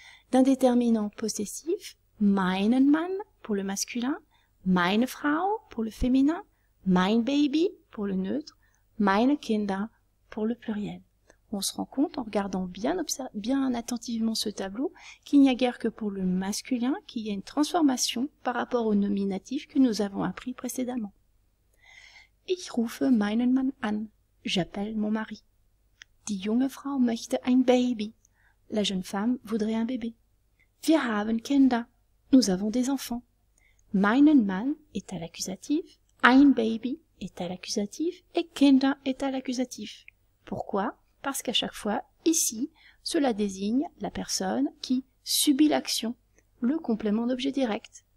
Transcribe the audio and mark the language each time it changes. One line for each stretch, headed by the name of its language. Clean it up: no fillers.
French: D'un déterminant possessif, meinen Mann pour le masculin, meine Frau pour le féminin, mein Baby pour le neutre, meine Kinder pour le pluriel. On se rend compte en regardant bien attentivement ce tableau qu'il n'y a guère que pour le masculin qu'il y a une transformation par rapport au nominatif que nous avons appris précédemment.
German: Ich rufe meinen Mann an.
French: J'appelle mon mari.
German: Die junge Frau möchte ein Baby.
French: La jeune femme voudrait un bébé.
German: Wir haben Kinder.
French: Nous avons des enfants. Meinen Mann est à l'accusatif, ein Baby est à l'accusatif et Kinder est à l'accusatif. Pourquoi? Parce qu'à chaque fois, ici, cela désigne la personne qui subit l'action, le complément d'objet direct.